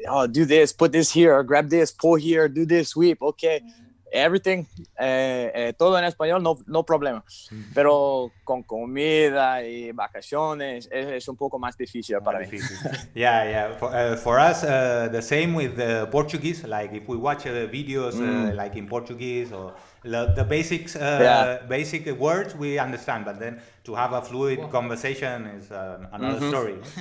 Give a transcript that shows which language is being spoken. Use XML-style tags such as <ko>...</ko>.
<en>Do this, put this here, grab this, pull here, do this, sweep. Okay.</en> <es>Everything, todo en español, no problema. Pero con comida y vacaciones es un poco más difícil para mí.</es> <en>Yeah. For us, the same with the Portuguese. Like if we watch videos like in Portuguese or the basics, basic words we understand, but then to have a fluid conversation is another story.</en>